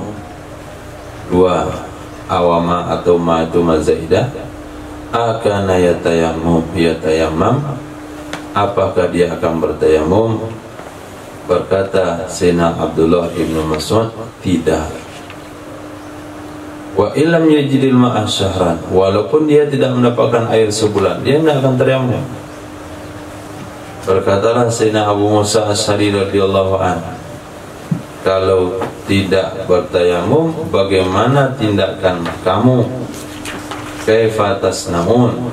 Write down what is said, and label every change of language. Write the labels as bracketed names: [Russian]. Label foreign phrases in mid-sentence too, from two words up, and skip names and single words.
[Indonesian] 2. Awama atau ma itu mazaidah, [Arabic] أكان يتيمم, [Indonesian] apakah dia akan bertayamum? Berkata Sayyidina Abdullah ibnu Mas'ud, tidak. [Arabic] وإن لم يجد الماء شهرا, [Indonesian] walaupun dia tidak mendapatkan air sebulan, dia tidak akan tayamum. Berkatalah Sayyidina Abu Musa Asy'ari [Arabic] رضي الله عنه, [Indonesian] kalau tidak bertayamum, bagaimana tindakan kamu? [Arabic] كيف تصنعون?